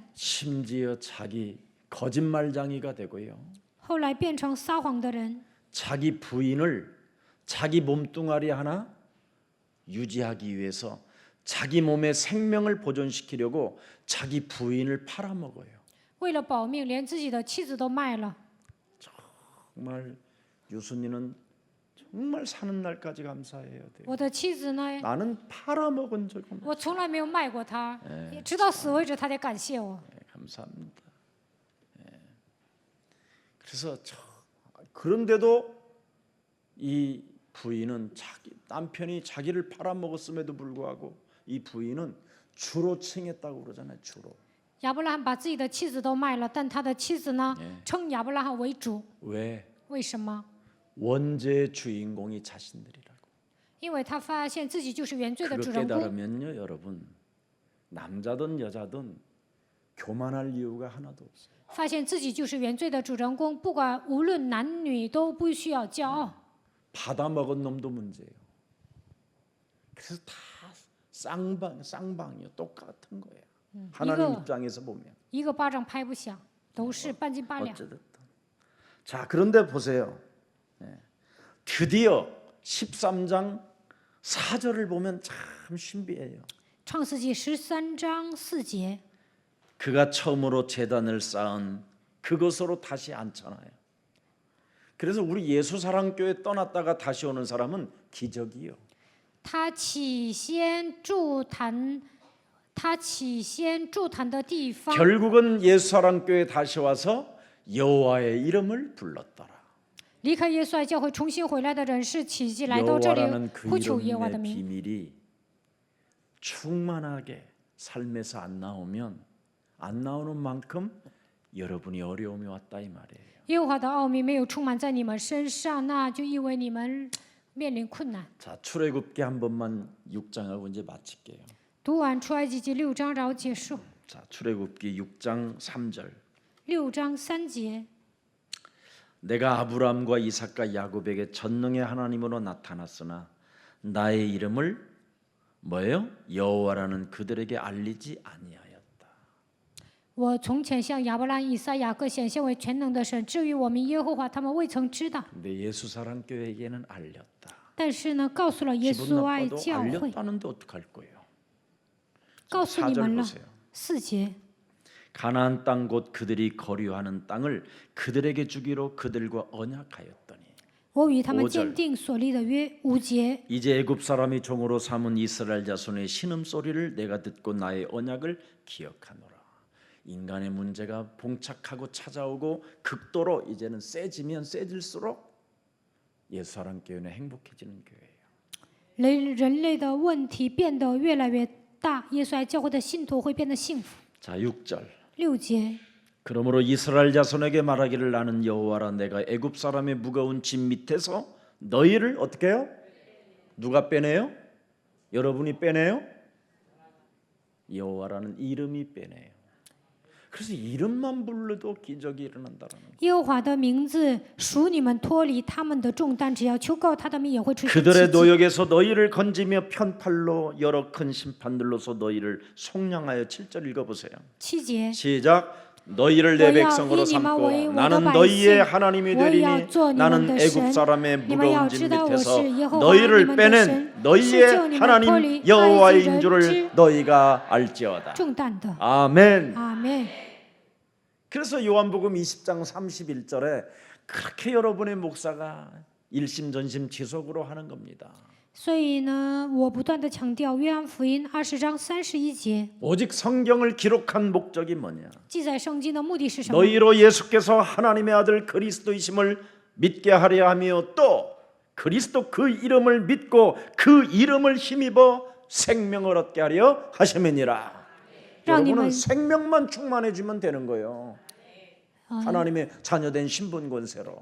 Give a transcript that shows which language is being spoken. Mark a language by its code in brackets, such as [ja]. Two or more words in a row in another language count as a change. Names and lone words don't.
[ko] 심지어 자기 거짓말장이가 되고요. [zh] 后来变成撒谎的人， [ko] 자기 부인을 자기 몸뚱아리 하나 유지하기 위해서 자기 몸의 생명을 보존시키려고 자기 부인을 팔아먹어요. [zh] 为了保命，连自己的妻子都卖了。 [ko] 정말 유순이는 정말 사는 날까지 감사해야 돼요. [zh] 我的妻子呢， [ko] 나는 팔아먹은 적 없는. [zh] 我从来没有卖过她，直到死为止，她得感谢我。 [ko] 감사합니다. 그래서 그런데도 이 부인은 남편이 자기를 팔아먹었음에도 불구하고 이 부인은 주로 칭했다고 그러잖아요. 주로. [zh] 亚伯拉罕把自己的妻子都卖了，但他的妻子呢，称亚伯拉罕为主。 [ko] 왜? [zh] 为什么？ [ko] 원죄의 주인공이 자신들이라고. [zh] 因为他发现自己就是原罪的 [ko] 그거 [zh] 主人公。 [ko] 깨달으면요, 여러분, 남자든 여자든 교만할 이유가 하나도 없어요. [zh] 发现自己就是原罪的主人公，不管无论男女都不需要骄傲。 [ko] 받아먹은 놈도 문제예요. 그래서 다 쌍방이요, 똑같은 거예요. 하나님 입장에서 보면. [zh] 一个巴掌拍不响，都是半斤八两。 [ko] 어쨌든. 자, 그런데 보세요. 드디어 13장 4절을 보면 참 신비해요. [zh] 创世纪13章4节， [ko] 그가 처음으로 제단을 쌓은 그것으로 다시 앉잖아요. 그래서 우리 예수사랑교회 떠났다가 다시 오는 사람은 기적이요. [zh] 他起先筑坛的地方， [ko] 결국은 예수사랑교회 다시 와서 여호와의 이름을 불렀더라. [zh] 离开耶稣爱教会重新回来的人是奇迹来到这 [ko] 여호와라는 [zh] 里 [ko] 그 [zh] 呼求耶和华的 [ko] 이름의 [zh] 名。 [ko] 비밀이 충만하게 삶에서 안 나오는 만큼 여러분이 어려움이 왔다 이 말이에요. [zh] 耶和华的奥秘没有充满在你们身上，那就意味你们面临困难。 [ko] 자, 출애굽기 한 번만 6장하고 이제 마칠게요. [zh] 读完出埃及记6章，然后结束。 [ko] 자, 출애굽기 6장 3절. [zh] 6 章3节， [ko] 내가 아브라함과 이삭과 야곱에게 전능의 하나님으로 나타났으나 나의 이름을 뭐예요? 여호와라는 그들에게 알리지 아니하였다. [zh] 我从前向亚伯拉罕、以撒、雅各显现为全能的神，至于我名耶和华，他们未曾知道。 [ko] 근데 예수사랑교회에게는 알렸다. [zh] 但是呢，告诉了耶 [ko] 기분 [zh] 稣爱 [ko] 나빠도 [zh] 教会， [ko] 알렸다는데 어떡할 거예요? [zh] 告诉你们 [ko] 4절 [zh] 了。 [ko] 보세요. [zh] 4节， [ko] 가나안 땅 곧 그들이 거류하는 땅을 그들에게 주기로 그들과 언약하였더니 [zh] 我与他们 [ko] 5절 [zh] 坚定所立的约。5节， [ko] 이제 애굽 사람이 종으로 삼은 이스라엘 자손의 신음 소리를 내가 듣고 나의 언약을 기억하노라. 인간의 문제가 봉착하고 찾아오고 극도로 이제는 세지면 세질수록 예수사랑교회는 행복해지는 교회예요. [zh] 人类的问题变得越来越大，耶稣爱教会的信徒会变得幸福。 [ko] 자, 6절. [zh] 6节， [ko] 그러므로 이스라엘 자손에게 말하기를 나는 여호와라 내가 애굽 사람의 무거운 짐 밑에서 너희를 어떻게 해요? 누가 빼내요? 여러분이 빼내요? 여호와라는 이름이 빼내요. 그래서 이름만 불러도 기적이 일어난다는 거예요. [zh] 耶和华的名字属你们脱离他们的重担，只要求告他的名，也会出现奇 [ko] 그들의 [zh] 迹。 [ko] 노역에서 너희를 건지며 편팔로 여러 큰 심판들로서 너희를 속량하여 7절 읽어보세요. [zh] 7节， [ko] 시작. 너희를 내 백성으로 삼고 나는 너희의 하나님이 되리니 나는 애굽 사람의 무거운 짐 밑에서 너희를 빼낸 너희의 하나님 여호와인 줄을 너희가 알지어다. [zh] 重担的。 [ko] 아멘. [zh] 阿门。 [ko] 그래서 요한복음 20장 31절에 그렇게 여러분의 목사가 일심전심 지속으로 하는 겁니다. [zh] 所以呢，我不断的强调约翰福音20章31节， [ko] 오직 성경을 기록한 목적이 뭐냐? [zh] 记载圣经的目的是什么？ [ko] 너희로 예수께서 하나님의 아들 그리스도이심을 믿게 하려 하며 또 그리스도 그 이름을 믿고 그 이름을 힘입어 생명을 얻게 하려 하심이니라. 여러분은 생명만 충만해지면 되는 거예요. 하나님의 자녀된 신분 권세로.